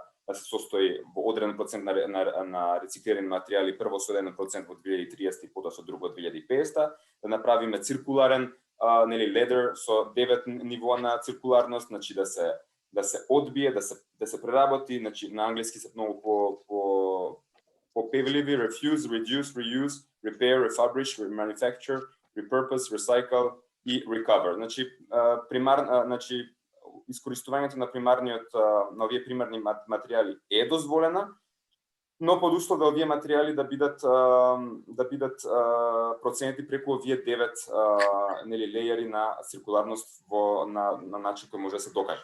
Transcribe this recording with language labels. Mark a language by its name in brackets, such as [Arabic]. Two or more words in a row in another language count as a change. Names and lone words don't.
[Macedonian] се состои во одреден процент на рециклирани материјали, прво со 1% во 2030 и потоа со друго 2050, да направиме циркуларен нели ледер со 9 нивоа на циркуларност, значи да се одбие, да се преработи, значи на англиски се многу попевливи: [English] refuse, reduce, reuse, repair, refurbish, remanufacture, repurpose, recycle и recover. [Macedonian] Значи искористувањето на овие примарни материјали е дозволена, но под услов да овие материјали да бидат проценети преку овие 9 нели лејери на циркуларност на начин кој може да се докаже.